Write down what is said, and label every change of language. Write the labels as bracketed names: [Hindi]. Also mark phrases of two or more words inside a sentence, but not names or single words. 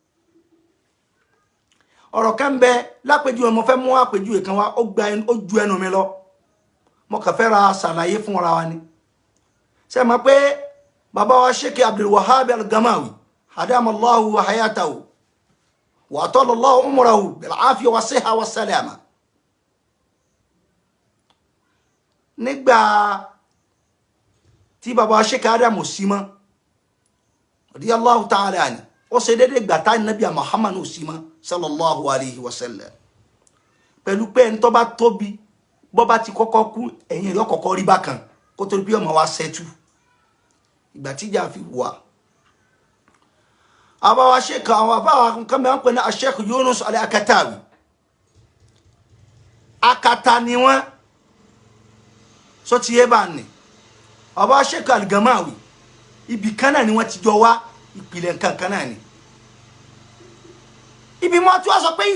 [Yoruba] ọ̀rọ̀ kan bẹ lápèjúwe mo fẹ́ mú àpèjúwe kan wá ó ju ẹnu mi lọ mo kàn fẹ́ ra ṣàlàyé fún ara wa ni ṣe mọ̀ pé bàbá wa Sheikh Abdul Wahhab al-Gamawi [Arabic] أدامه الله وحياته وأطال الله عمره بالعافية والصحة والسلامة [Yoruba] nígbà tí bàbá wa Sheikh Adam osima [Arabic] رضي الله تعالى عنه [Yoruba] ó ṣe dédé gbàtà Nabi Muhammad osima [Arabic] صلى الله عليه وسلم [Yoruba] pẹ̀lú pé en tó bá tóbi bó bá ti kọ́kọ́ kú ẹ̀yìn rẹ̀ kọ́kọ́ rí bákan kó tó bí ọmọ wa ṣẹ́tù ìgbà tíjà fi wà àbá wa Sheikh àwọn àbá wa kan me wọ́n pè ní Sheikh Yunus al-Akatawi akata ni wọ́n so ti yé bá ní àbá Sheikh al-Gamawi ibi kan náà ni wọ́n ti jọ wá ìpìlẹ̀ nǹkan náà ni ibi mo tí wá sọ pé